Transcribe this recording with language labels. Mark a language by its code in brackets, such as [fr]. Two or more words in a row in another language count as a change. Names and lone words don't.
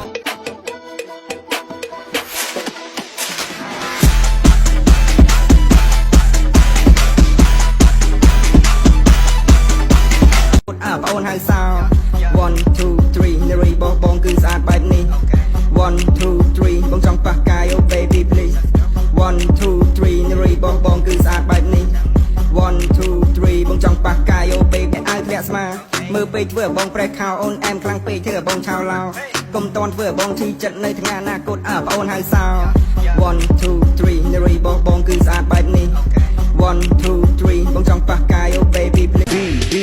[km] បងអូនហៅសោ 1 2 3 នារីបងគឺស្អាតបែបនេះ 1 2 3 បងចង់ប៉ះកាយ [en] oh baby please [km] 1 2 3 នារីបងគឺស្អាតបែបនេះ 1 2 3 បងចង់ប៉ះកាយ [en] oh baby [km] ឲ្យធ្លាក់ស្មាមើលពេកធ្វើបងប្រេះខោអូនអែមខ្លាំងពេកធ្វើបងឆោឡោកុំតន់ធ្វើបងឈឺចិត្តនៅថ្ងៃអនាគតបងអូនហៅសោ 1 2 3 នារីបងគឺស្អាតបែបនេះ 1 2 3 បងចង់ប៉ះកាយ [en] oh baby please